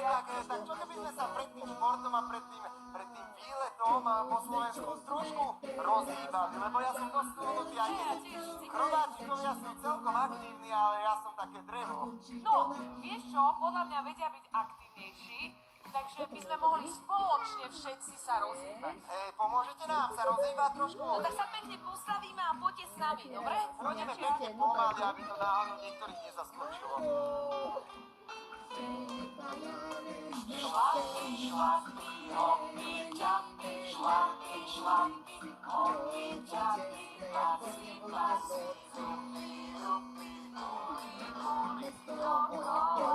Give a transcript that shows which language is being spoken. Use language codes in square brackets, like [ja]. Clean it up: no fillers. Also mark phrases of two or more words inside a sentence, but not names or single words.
[sk] Tak čo keby sme sa pred tým športom a pred tým výletom po Slovensku trošku rozhýbali, lebo ja som dosť stúhnutý aj chrobáčikovia sú celkom aktívni, ale ja som také drevo. No, vieš čo, podľa mňa vedia byť aktívnejší, takže by sme mohli spoločne všetci sa rozhýbať. Hej, pomôžete nám sa rozhýbať trošku? No tak sa pekne postavíme a poďte s nami, dobre? Pôjdeme pekne pomaly, aby to náhodou niektorých nezaskočilo. Šlapy, šlapy, [en] hoppy, jumpy, [sk] šlapy, šlapy, [en] hoppy, jumpy, [sk] pasy, pasy, rupi, rupi, kuli, kuli, dokola.